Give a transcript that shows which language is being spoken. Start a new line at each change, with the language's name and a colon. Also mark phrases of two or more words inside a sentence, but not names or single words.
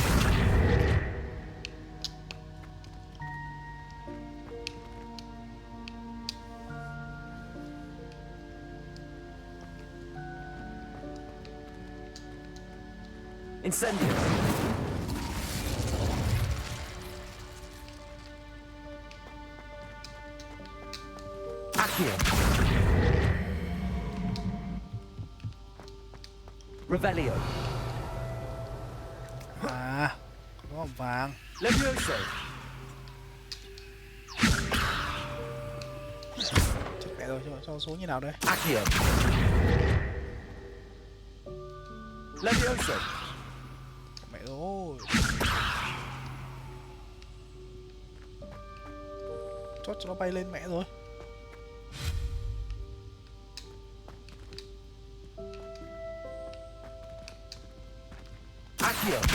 Vietnamese: Incendio. Accio. Revelio. À, có hòm vàng. Levioso. Chết mẹ rồi, cho số như nào đây? Accio. Levioso. Mẹ ơi. Chốt cho nó bay lên mẹ rồi. Accio.